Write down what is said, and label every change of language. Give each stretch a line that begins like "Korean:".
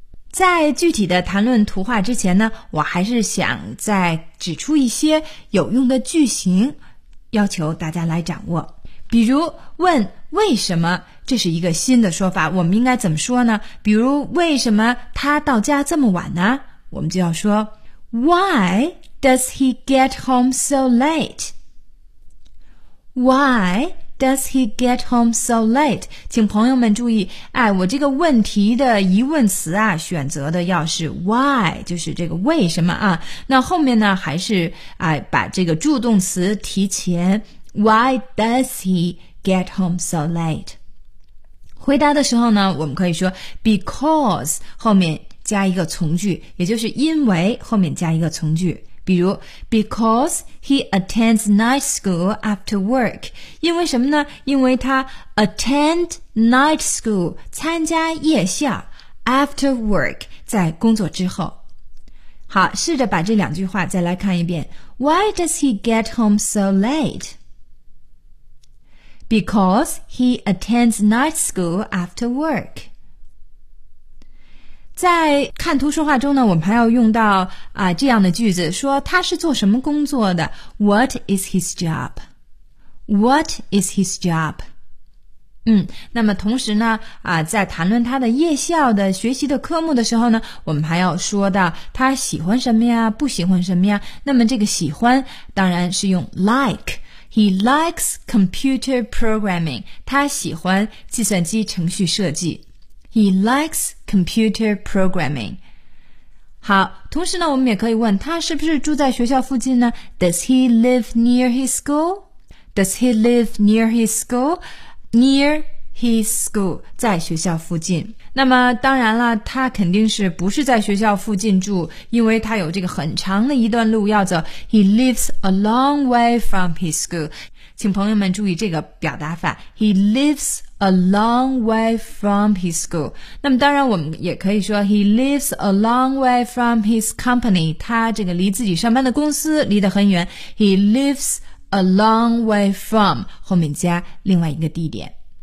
Chinese: 在具体的谈论图画之前呢，我还是想再指出一些有用的句型，要求大家来掌握。比如问为什么，这是一个新的说法，我们应该怎么说呢？比如为什么他到家这么晚呢？我们就要说
English: Why does he get home so late? Why does he get home so late?
Chinese: 请朋友们注意，哎，我这个问题的疑问词啊，选择的要是 why， 就是这个为什么啊。那后面呢，还是哎把这个助动词提前。
English: Why does he get home so late?
Chinese: 回答的时候呢，我们可以说 because 后面加一个从句，也就是因为后面加一个从句。比如
English: because he attends night school after work，
Chinese: 因为什么呢？因为他
English: attend night school，
Chinese: 参加夜校，
English: after work，
Chinese: 在工作之后。好，试着把这两句话再来看一遍。
English: Why does he get home so late? Because he attends night school after work.
Chinese: 在看图说话中呢，我们还要用到啊这样的句子，说他是做什么工作的？
English: What is his job? What is his job?
Chinese: 那么同时呢，啊在谈论他的夜校的学习的科目的时候呢，我们还要说到他喜欢什么呀，不喜欢什么呀。那么这个喜欢当然是用 like。
English: He likes computer programming.
Chinese: 他喜欢计算机程序设计。
English: He likes computer programming.
Chinese: 好，同时呢，我们也可以问他是不是住在学校附近呢？
English: Does he live near his school? Does he live near his school? Near his school，
Chinese: 在学校附近。那么当然了，他肯定是不是在学校附近住，因为他有这个很长的一段路要走。
English: He lives a long way from his school，
Chinese: 请朋友们注意这个表达法
English: He lives a long way from his school
Chinese: 那么当然我们也可以说
English: He lives a long way from his company
Chinese: 他这个离自己上班的公司离得很远
English: He lives a long way from 后面加另外一个地点